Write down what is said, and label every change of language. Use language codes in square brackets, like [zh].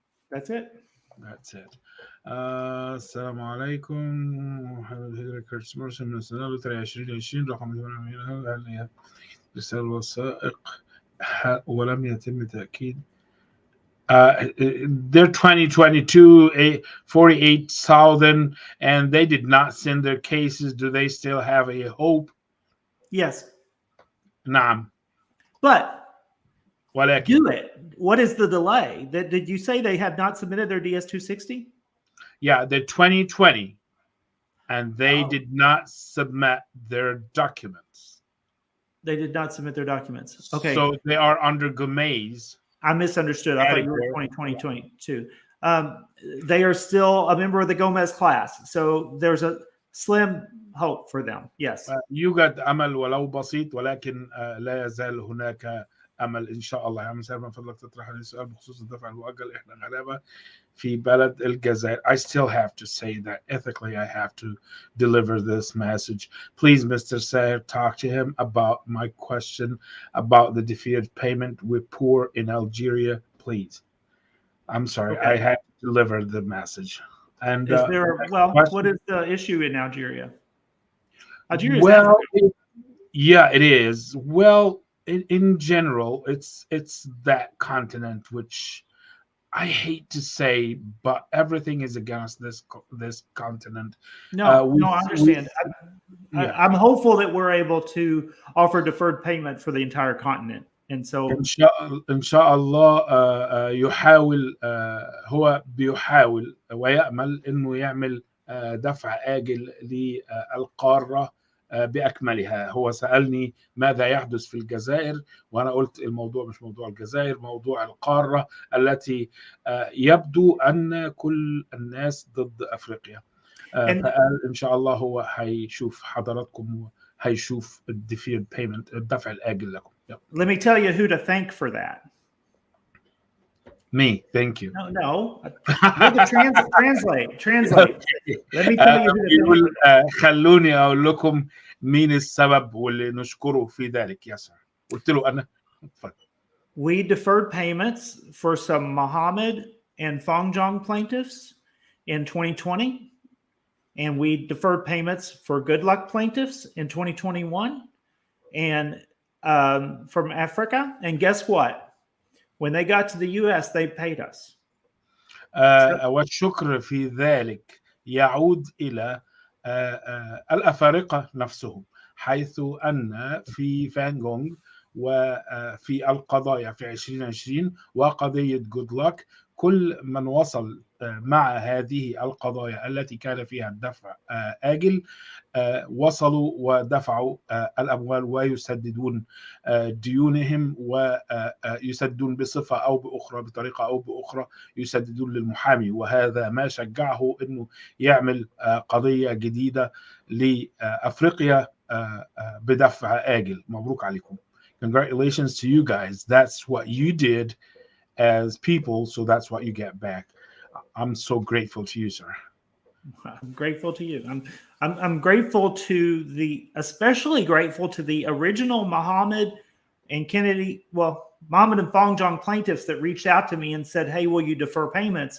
[en] That's it. That's it. [ar] السلام عليكم. الهجرة كيرتيس موريسون من السنة 2020 رقم 8 رسالة وثائق ولم يتم تأكيد. [en] They're 2022, 48,000, and they did not send their cases. Do they still have a hope? Yes. [ar] نعم. [en] But [ar] ولكن [en] do it. What is the delay? Did you say they had not submitted their DS-260? Yeah, they're 2020, and they did not submit their documents. They did not submit their documents. Okay. So they are under Gomez. I misunderstood. I thought you were 2022. They are still a member of the Gomez class. So there's a slim hope for them. Yes. [ar] يوجد أمل ولو بسيط، ولكن لا يزال هناك أمل إن شاء الله. يا مساء من فضلك تطرح لي سؤال بخصوص الدفع المؤجل. إحنا غلابة في بلد الجزائر. [en] I still have to say that ethically I have to deliver this message. Please, Mr. Sayer, talk to him about my question about the defeated payment. We're poor in Algeria. Please. I'm sorry. Okay. I have to deliver the message. And is there what is the issue in Algeria? Algeria is yeah, it is. Well, in general, it's that continent, which I hate to say, but everything is against this continent. No, I understand. I'm hopeful that we're able to offer deferred payment for the entire continent, And so [ar] إن شاء الله يحاول هو بيحاول ويأمل إنه يعمل دفع آجل للقارة بأكملها. هو سألني ماذا يحدث في الجزائر، وأنا قلت الموضوع مش موضوع الجزائر، موضوع القارة التي يبدو أن كل الناس ضد أفريقيا. فقال إن شاء الله هو هيشوف حضراتكم وهيشوف الديفيرد بيمنت، الدفع الآجل لكم. [en] let me tell you who to thank for that. Me, thank you. No. You're the translate. Let me tell you who to thank for that. [ar] خلوني أقول لكم مين السبب واللي نشكره في ذلك. يا سلام. قلت له أنا. [en] We deferred payments for some Mohammed and Fangjong plaintiffs in 2020, and we deferred payments for Good Luck plaintiffs in 2021, and from Africa. And guess what? When they got to the US, they paid us. [ar] والشكر في ذلك يعود إلى الأفارقة نفسهم، حيث أن في فانغونغ وفي القضايا في 2020 وقضية جود لك، كل من وصل مع هذه القضايا التي كان فيها الدفع آجل وصلوا ودفعوا الأموال ويسددون ديونهم، ويسددون بصفة أو بأخرى، بطريقة أو بأخرى يسددون للمحامي. وهذا ما شجعه أنه يعمل قضية جديدة لأفريقيا بدفع آجل. مبروك عليكم. [en] Congratulations to you guys. That's what you did as people, so that's what you get back. I'm so grateful to you, sir. I'm grateful to you. I'm grateful to especially grateful to the original Mohammed and Mohammed and Fangjong plaintiffs that reached out to me and said, "Hey, will you defer payments?"